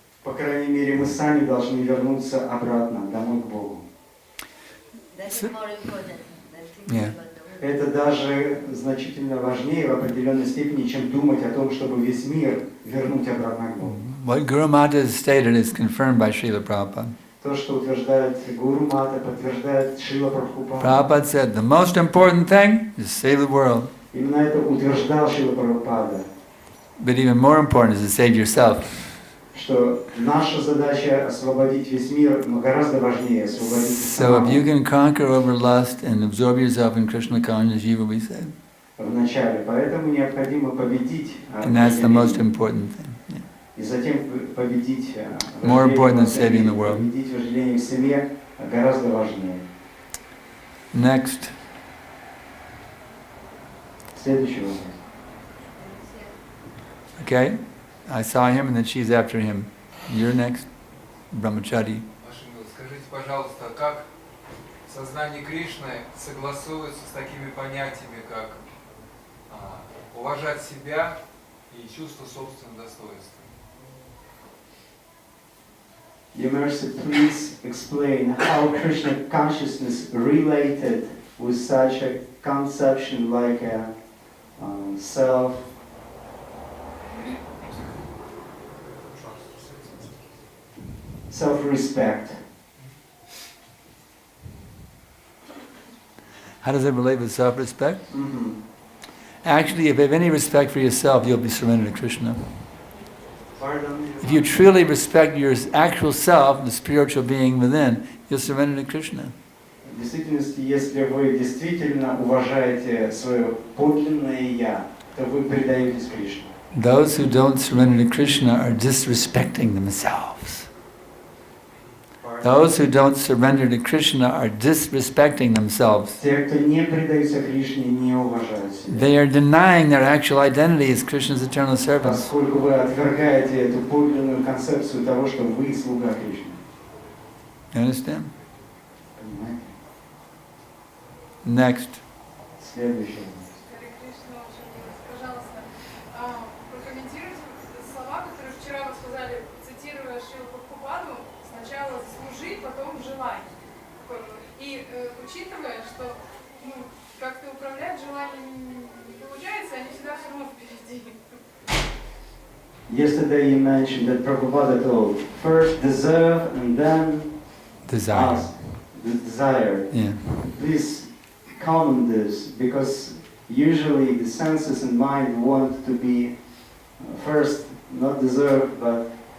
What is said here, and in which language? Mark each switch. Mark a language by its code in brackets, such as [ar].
[ru] По крайней мере, мы сами должны вернуться обратно, домой к Богу. [en] That is more important than thinking Yeah. about the world. [ru] Это даже значительно важнее в определенной степени, чем думать о том, чтобы весь мир вернуть обратно к Богу. [en] What Guru Mata has stated is confirmed by Srila Prabhupada. [ru] То, что утверждает Гуру Мата, подтверждает Шрила Прабхупада. [en] Prabhupada said the most important thing is to save the world. [ru] Именно это утверждал Шрила Прабхупада, [en] But even more important is to save yourself. [ru] что наша задача освободить весь мир, но гораздо важнее освободить [en] So if you can conquer over lust and absorb yourself in Krishna consciousness, you will be saved. [ru] в начале, поэтому необходимо победить [en] And that's the most [ru] вожделение. [en] important thing. Yeah. [ru] И затем победить [en] More important than saving the world. [ru] победить вожделение в семье гораздо важнее. [en] Next. [ru] Следующий вопрос. [en] Okay? I saw him and then she's after him. You're next, Brahmachari. [ru] Ваша милость, скажите, пожалуйста, как сознание Кришны согласуется с такими понятиями, как уважать себя и чувство собственного достоинства? [en] Your Mercy, please explain how Krishna consciousness related with such a conception like a self, self-respect. How does it relate with self-respect? Mhm. Actually, if you have any respect for yourself, you'll be surrendered to Krishna. Pardon? If you truly respect your actual self, the spiritual being within, you'll surrender to Krishna. [ru] В действительности, если вы действительно уважаете свое подлинное «я», то вы предаетесь Кришне. [en] Those who don't surrender to Krishna are disrespecting themselves. Those who don't surrender to Krishna are disrespecting themselves. [ru] Те, кто не предаются Кришне, не уважают себя. [en] They are denying their actual identity as Krishna's eternal servants. [ru] Поскольку вы отвергаете эту подлинную концепцию того, что вы слуга Кришны. [en] You understand? [ru] Понимаете? [en] Next. [ru] Следующее. Харе Кришна, ваша милость, пожалуйста, прокомментируйте слова, которые вчера вы сказали, цитируя Шрилу Прабхупаду, сначала служи, потом желай. И учитывая, что как-то управлять желанием не получается, они всегда все равно впереди. [en] Yesterday you mentioned that Prabhupada told, first deserve and then Desire. ask, desire. Yeah. Please comment this, because usually the senses and mind want to be first, not deserve, but